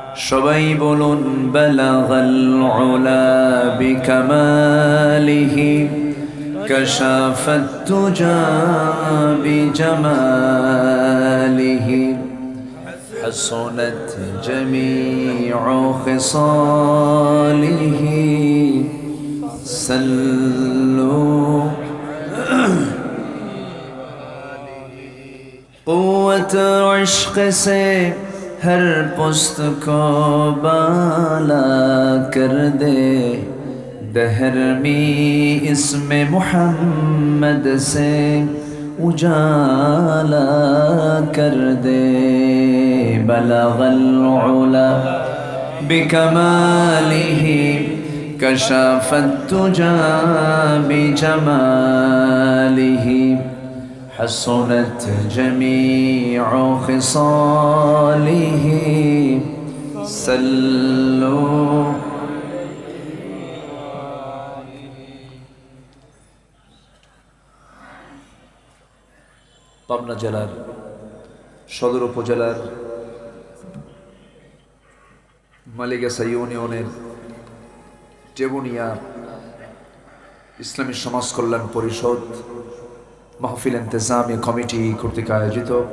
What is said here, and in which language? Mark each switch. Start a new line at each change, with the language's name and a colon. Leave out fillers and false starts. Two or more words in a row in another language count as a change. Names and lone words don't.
Bangla: সবাই বলুন
Arabic: بلغ العلى بكماله كشف الدجى بجماله حسنت جميع خصاله صلوا
Urdu: قوت عشق سے ہر پست کو بالا کر دے دہر میں اسم محمد سے اجالا کر دے
Arabic: بلغ العلا بکمالہ کشف التجا بجمالہ حسنت جميع خصاله صلوا
Bangla: পাবনা জেলার সদর উপজেলার মালিগাছা ইউনিয়নের টেবুনিয়া ইসলামী সমাজ কল্যাণ পরিষদ মাহফিল ইন্তেজামি কমিটি কর্তৃক আয়োজিত